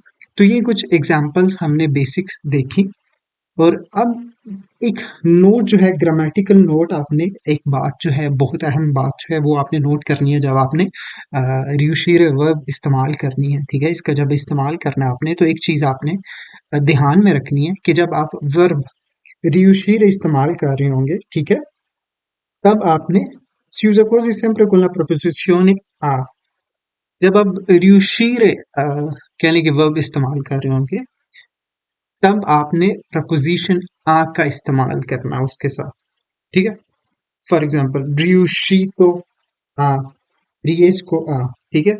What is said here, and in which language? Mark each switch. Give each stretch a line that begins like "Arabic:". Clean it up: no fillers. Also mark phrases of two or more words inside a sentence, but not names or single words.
Hindi: तो ये कुछ एग्जाम्पल्स हमने बेसिक्स देखी। और अब एक नोट जो है,
English: grammatical note,
Hindi: आपने एक बात जो है, बहुत अहम बात जो है वो आपने नोट करनी है जब आपने रियुशीर वर्ब इस्तेमाल करनी है, ठीक है। इसका जब इस्तेमाल करना है आपने, तो एक चीज आपने ध्यान में रखनी है कि जब आप वर्ब रियुशीर इस्तेमाल कर रहे होंगे, ठीक है, तब आपने
Italian: si usa quasi sempre con la preposizione a,
Hindi: जब आप रियुशीर कहने के वर्ब इस्तेमाल कर रहे होंगे तब आपने प्रपोजिशन आ का इस्तेमाल करना उसके साथ, ठीक है।
English: for example
Italian: riuscito a, riesco a,
Hindi: ठीक है।